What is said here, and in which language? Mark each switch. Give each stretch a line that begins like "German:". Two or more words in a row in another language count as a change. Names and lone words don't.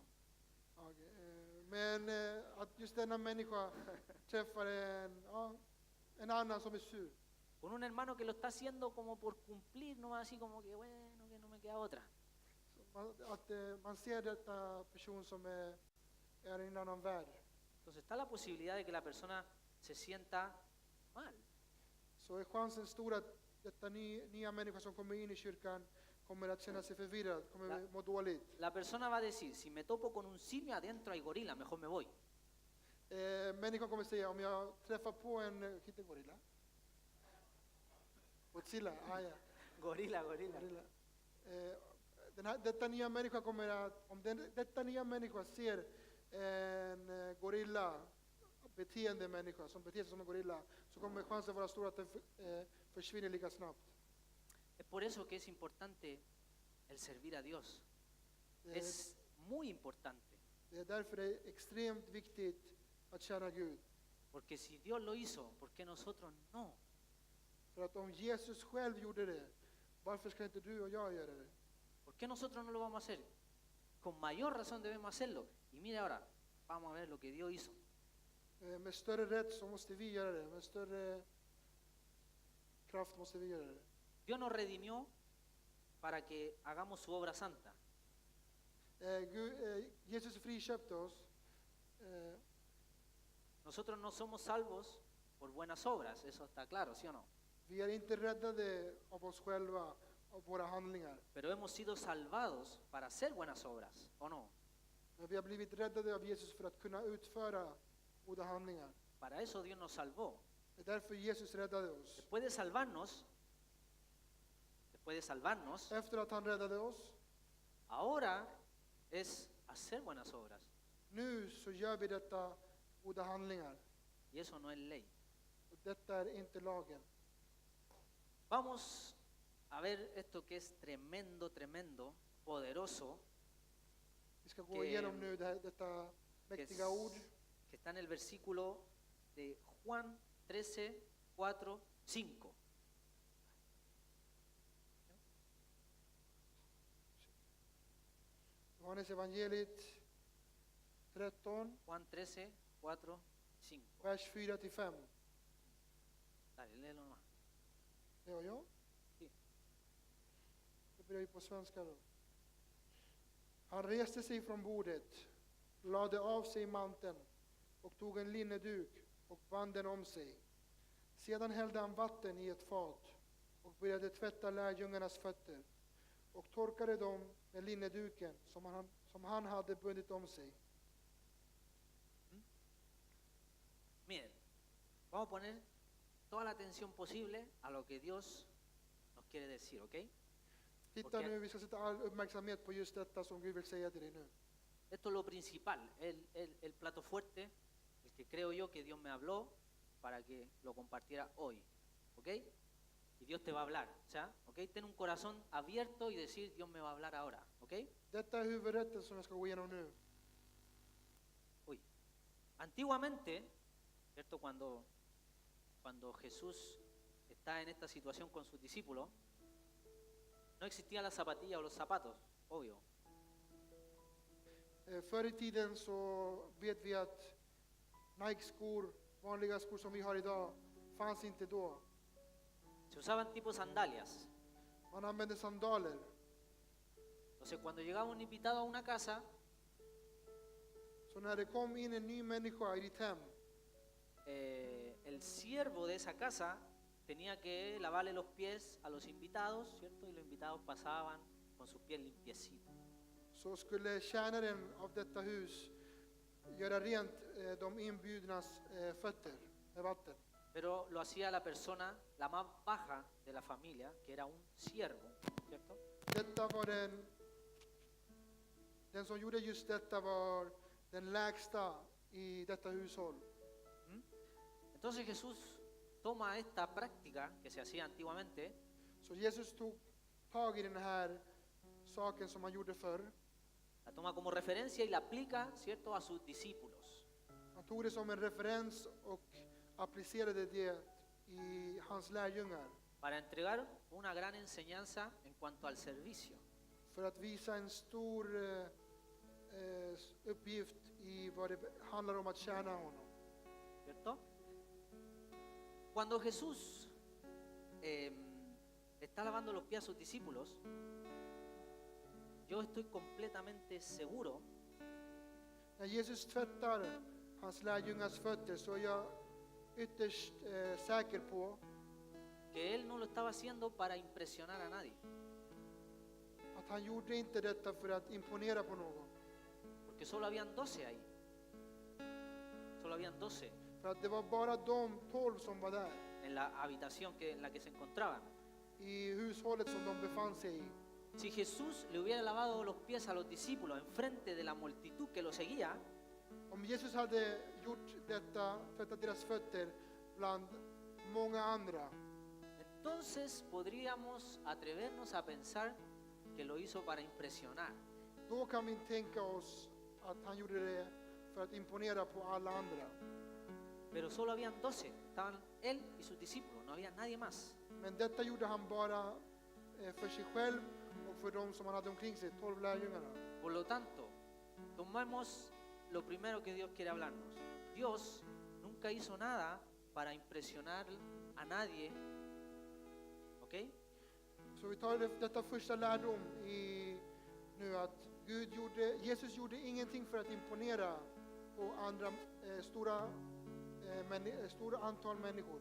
Swedish: Ja, men att just denna människa träffar en annan som är sur.
Spanish: Con un hermano que lo está haciendo como por cumplir, no así como que bueno, que no me queda otra.
Swedish: Att man ser detta person som är i en annan värld.
Spanish: Entonces está la posibilidad de que la persona se sienta mal.
Swedish: Så är chansen stor att detta nya människa som kommer in i kyrkan kommer att känna sig förvirrad, kommer att må dåligt.
Spanish: La persona va a decir, si me topo con un simio adentro hay gorila, mejor me voy.
Swedish: Människan kommer säga, om jag träffar på en gorilla. Godzilla, ja.
Spanish: Gorila.
Swedish: Gorilla. Detta nya människa kommer att, om detta nya människa ser en gorilla beteende människa som beter sig som en gorilla, så kommer chansen vara stor att den försvinner lika snabbt.
Spanish: Es por eso que es importante el servir a Dios. Es muy importante.
Swedish: Det är därför det är extremt viktigt att tjäna Gud.
Spanish: Porque si Dios lo hizo, ¿por qué nosotros no?
Swedish: För att om Jesus själv gjorde det, varför ska inte du och jag göra det?
Spanish: ¿Por qué nosotros no lo vamos a hacer? Con mayor razón debemos hacerlo. Y mire ahora, vamos a ver lo que Dios hizo.
Swedish: Med större rätt så måste vi göra det. Med större kraft måste vi göra det.
Spanish: Dios nos redimió para que hagamos su obra santa.
Swedish: Jesus friköpte oss.
Spanish: Nosotros no somos salvos por buenas obras, eso está claro, ¿sí o no?
Swedish: Vi är inte räddade av oss själva, av våra handlingar.
Spanish: Pero hemos sido salvados para hacer buenas obras, ¿o no?
Swedish: Men vi har blivit räddade av Jesus för att kunna utföra goda handlingar.
Spanish: Para eso Dios nos salvó.
Swedish: Det är därför Jesus räddade oss.
Spanish: Después de salvarnos,
Swedish: Efter att han räddade oss,
Spanish: ahora es hacer buenas obras.
Swedish: nu så gör vi detta goda handlingar.
Spanish: Y eso no es ley.
Swedish: Och detta är inte lagen.
Spanish: Vamos a ver esto que es tremendo, poderoso,
Swedish: Vi ska gå igenom nu detta mäktiga ord.
Spanish: que está en el versículo de Juan 13, 4, 5.
Swedish: Johannes evangeliet 13,
Spanish: Juan 13, 4, 5.
Swedish: vers 4-5.
Spanish: Dale, léelo nomás.
Swedish: Det var jag.
Spanish: Sí.
Swedish: Det börjar ju på svenska då. Han reste sig från bordet, lade av sig manteln och tog en linneduk och band den om sig. Sedan hällde han vatten i ett fat och började tvätta lärjungarnas fötter och torkade dem med linneduken som han hade bundit om sig.
Spanish: Miren, vamos a poner toda la atención posible a lo que Dios nos quiere decir, ¿ok?
Swedish: Titta nu, vi ska sätta all uppmärksamhet på just detta som Gud vill säga till dig nu.
Spanish: Esto es lo principal, el plato fuerte, el que creo yo que Dios me habló para que lo compartiera hoy, ¿ok? Y Dios te va a hablar, ¿ya? ¿Ok? Ten un corazón abierto y decir, Dios me va a hablar ahora, ¿ok?
Swedish: Detta är huvudrätten som jag ska gå igenom nu.
Spanish: Uy. Antiguamente, ¿cierto? Cuando Jesús está en esta situación con sus discípulos, no existían las zapatillas o los zapatos, obvio.
Swedish: Förr i tiden så vet vi att Nike-skor, vanliga skor som vi har idag, fanns inte då.
Spanish: Se usaban tipo sandalias.
Swedish: Man använde sandaler.
Spanish: Entonces, cuando llegaba un invitado a una casa,
Swedish: Så när det kom in en ny människa i ditt hem,
Spanish: el siervo de esa casa tenía que lavarle los pies a los invitados, ¿cierto? Y los invitados pasaban con sus pies limpiecitos.
Swedish: så skulle tjänaren av detta hus göra rent de inbjudnas fötter med vatten.
Spanish: Pero lo hacía la persona, la más baja de la familia, que era un siervo, ¿cierto?
Swedish: Detta var den som gjorde just detta var den lägsta i detta hushåll.
Spanish: Entonces Jesús toma esta práctica que se hacía antiguamente
Swedish: Så Jesus tog tag i den här saken som han gjorde förr.
Spanish: la toma como referencia y la aplica, ¿cierto?, a sus discípulos.
Swedish: Han tog det som en referens och applicerade det i hans lärjungar
Spanish: Para entregar una gran enseñanza en cuanto al servicio.
Swedish: för att visa en stor uppgift i vad det handlar om att tjäna honom.
Spanish: ¿Cierto? Cuando Jesús está lavando los pies a sus discípulos, yo estoy completamente seguro
Swedish: När Jesus tvättar hans lärjungars fötter så är jag ytterst säker på
Spanish: que Él no lo estaba haciendo para impresionar a nadie,
Swedish: att han gjorde inte detta för att imponera på någon.
Spanish: porque solo habían 12 ahí. Solo habían 12
Swedish: För att det var bara de 12 som var där
Spanish: en la habitación en la que se encontraban.
Swedish: i hushållet som de befann sig i.
Spanish: Si Jesús le hubiera lavado los pies a los discípulos enfrente de la multitud que lo seguía,
Swedish: Om Jesus hade gjort detta, tvättat deras fötter bland många andra,
Spanish: entonces podríamos atrevernos a pensar que lo hizo para impresionar.
Swedish: då kan vi tänka oss att han gjorde det för att imponera på alla andra.
Spanish: Pero solo habían 12, estaban él y sus discípulos, no había nadie más.
Swedish: Men detta gjorde han bara för sig själv och för de som han hade omkring sig, 12 lärjungarna.
Spanish: Por lo tanto, tomemos lo primero que Dios quiere hablarnos. Dios nunca hizo nada para impresionar a nadie, ¿ok?
Swedish: Så vi tar detta första lärdom nu att Jesus gjorde ingenting för att imponera på andra stora antal människor.